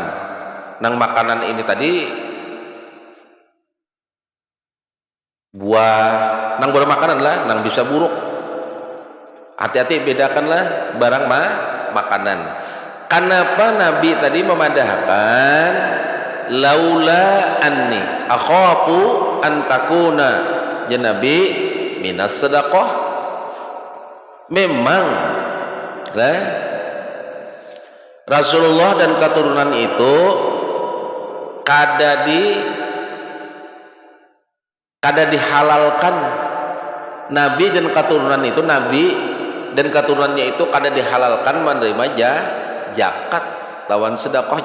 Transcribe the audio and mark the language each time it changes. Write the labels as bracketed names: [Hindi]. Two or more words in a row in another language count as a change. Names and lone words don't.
[Banjar] Nang makanan ini tadi buah, nang barang makanan lah, nang bisa buruk. Hati-hati bedakanlah barang makanan. Kenapa Nabi tadi memadahkan [Arabic] لولا أني أخاف أن تكون [Banjar] Nabi minas sedekah? Memang lah Rasulullah dan keturunan itu kada dihalalkan. Nabi dan keturunan itu, Nabi dan keturunannya itu kada dihalalkan menerima zakat lawan sedekah.